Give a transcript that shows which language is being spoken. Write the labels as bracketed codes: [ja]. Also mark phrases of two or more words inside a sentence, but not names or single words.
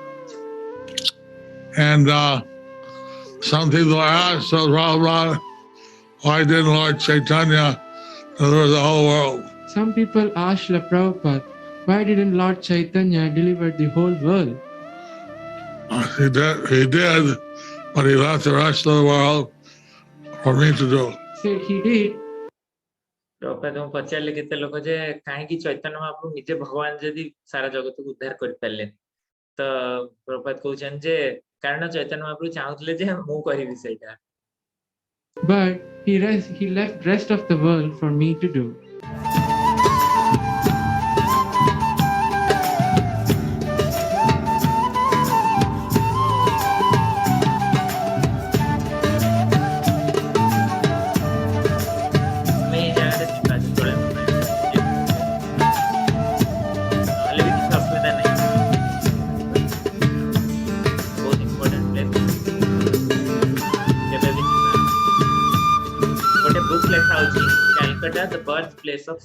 [en] And some people asked Srila Prabhupada, why didn't Lord Chaitanya deliver the whole world? Some people asked Srila Prabhupada, why didn't Lord Chaitanya deliver the whole world? He did, but he left the rest of the world for me to do. Said he did, [or] ପ୍ରଭୁପାଦଙ୍କୁ ପଚାରିଲେ କେତେ ଲୋକ ଯେ କାହିଁକି ଚୈତନ୍ୟ ମହାପ୍ରଭୁ ନିଜେ ଭଗବାନ ଯଦି ସାରା ଜଗତକୁ ଉଦ୍ଧାର କରିପାରିଲେ ତ ପ୍ରଭୁପାଦ କହୁଛନ୍ତି ଯେ କାରଣ ଚୈତନ୍ୟ ମହାପ୍ରଭୁ ଚାହୁଁଥିଲେ ଯେ ମୁଁ କରିବି ସେଇଟା [en] but he left rest of the world for me to do. [or] ଆମେ ଏଇ ଜାଗାରେ ଯିବା ଯେତେବେଳେ ନହେଲେ ବି କିଛି ଅସୁବିଧା ନାହିଁ ବହୁତ [en] important place [or] କେବେ ବି ଯିବା ଗୋଟେ ବୁକ୍ ଲେଖା ହଉଛି କାଲକାଟା [en] the birth place of